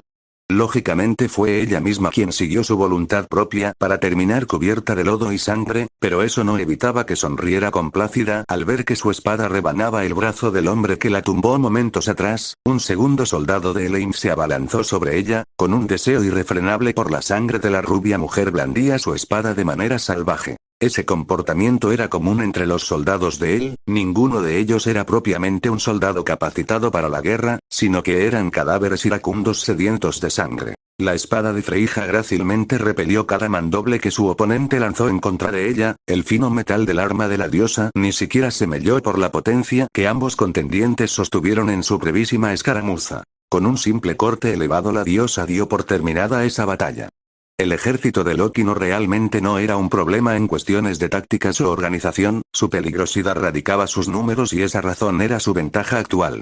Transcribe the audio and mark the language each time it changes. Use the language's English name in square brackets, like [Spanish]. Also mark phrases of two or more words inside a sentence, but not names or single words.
[Spanish] Lógicamente fue ella misma quien siguió su voluntad propia para terminar cubierta de lodo y sangre, pero eso no evitaba que sonriera complácida al ver que su espada rebanaba el brazo del hombre que la tumbó momentos atrás, un segundo soldado de Elaine se abalanzó sobre ella, con un deseo irrefrenable por la sangre de la rubia mujer blandía su espada de manera salvaje. Ese comportamiento era común entre los soldados de él, ninguno de ellos era propiamente un soldado capacitado para la guerra, sino que eran cadáveres iracundos sedientos de sangre. La espada de Freyja grácilmente repelió cada mandoble que su oponente lanzó en contra de ella, el fino metal del arma de la diosa ni siquiera se melló por la potencia que ambos contendientes sostuvieron en su brevísima escaramuza. Con un simple corte elevado la diosa dio por terminada esa batalla. El ejército de Loki realmente no era un problema en cuestiones de tácticas o organización, su peligrosidad radicaba sus números y esa razón era su ventaja actual.